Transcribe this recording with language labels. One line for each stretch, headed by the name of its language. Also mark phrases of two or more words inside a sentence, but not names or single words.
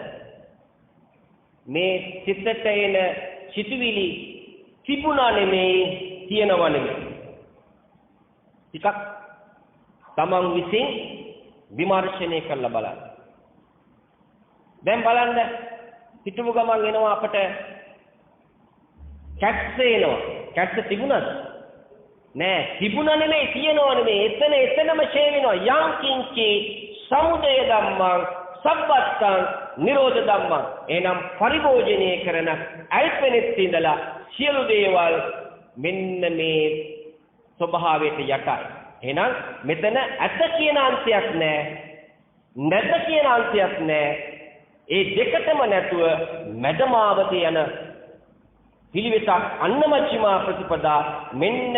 Sinhala: මේ සිතට එන සිතුවිලි තිබුණා නෙමේ තියෙනවා නෙමේ ටිකක් තමන් විසින් විමර්ශනය කරලා බලන්න දැන් බලන්න හිතමු ගමන් එනවා අපට කැට්ස් එනවා කැට්ස් තිබුණාද නෑ තිබුණා නෙමේ තියෙනවා නෙමේ එතනම ඡේ වෙනවා
Pali: යං කිංචි සමුදය ධම්මං සබ්බත්තං නිරෝධ
Sinhala: ධම්මං එනම් පරිභෝජනය කරන අල්පෙනෙත් ඉඳලා සියලු දේවල් මෙන්න මේ ස්වභාවයට යටයි එහෙනම් මෙතන ඇත කියන අංශයක් නෑ නැත කියන අංශයක් නෑ ඒ දෙකටම නැතුව මැදමාවත යන පිළිවෙතක් අන්න මජ්ක්‍ධිමා ප්‍රතිපදා මෙන්න